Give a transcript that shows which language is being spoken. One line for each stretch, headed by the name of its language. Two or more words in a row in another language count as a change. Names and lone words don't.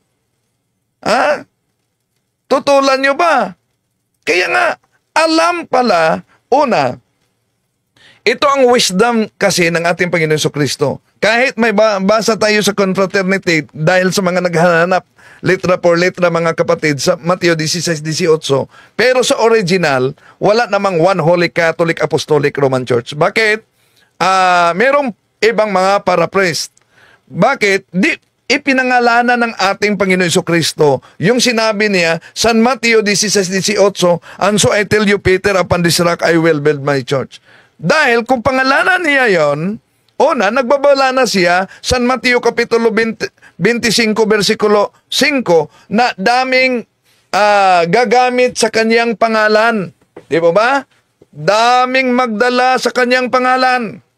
Filipino: Tutulan nyo ba? Kaya nga, alam pala, una, ito ang wisdom kasi ng ating Panginoon Jesucristo. Kahit may basa tayo sa confraternity dahil sa mga naghahanap
Spanish: letra por letra
Filipino: mga kapatid sa Mateo 16:18, pero sa original, wala namang one Holy Catholic Apostolic Roman Church. Bakit? Merong ibang mga paraphrase. Bakit? Ipinangalanan ng ating Panginoon Jesucristo yung sinabi niya sa Mateo 16:18,
English: and so I tell you, Peter, upon this rock I will build my church.
Filipino: Dahil kung pangalanan niya yon, una, nagbabala na siya sa Mateo Kapitulo 22, 25 versikulo 5 na daming gagamit sa kanyang pangalan. Di ba? Daming magdala sa kanyang pangalan.